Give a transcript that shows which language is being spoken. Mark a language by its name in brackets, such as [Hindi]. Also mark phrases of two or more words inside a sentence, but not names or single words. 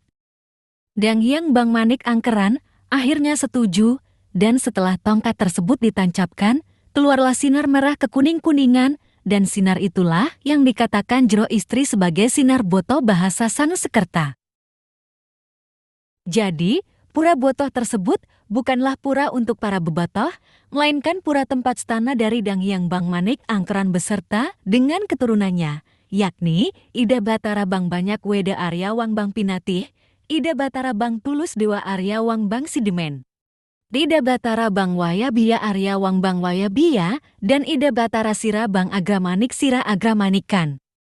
[Indonesian] Dang Hyang Bang Manik Angkeran akhirnya setuju, dan setelah tongkat tersebut ditancapkan, keluarlah sinar merah kekuning-kuningan, dan sinar itulah yang dikatakan Jero istri sebagai sinar Botoh bahasa Sanskerta. Jadi, Pura Botoh tersebut bukanlah pura untuk para bebotoh, melainkan pura tempat stana dari Dang Hyang Bang Manik Angkeran beserta dengan keturunannya, yakni Ida Batara Bang Banyak Weda Arya Wang Bang Pinatih, Ida Batara Bang Tulus Dewa Arya Wang Bang Sidemen, Ida Batara Bang Wayabia Arya Wang Bang Wayabia, dan Ida Batara Sira Bang Agramanik Sira Agramanikan.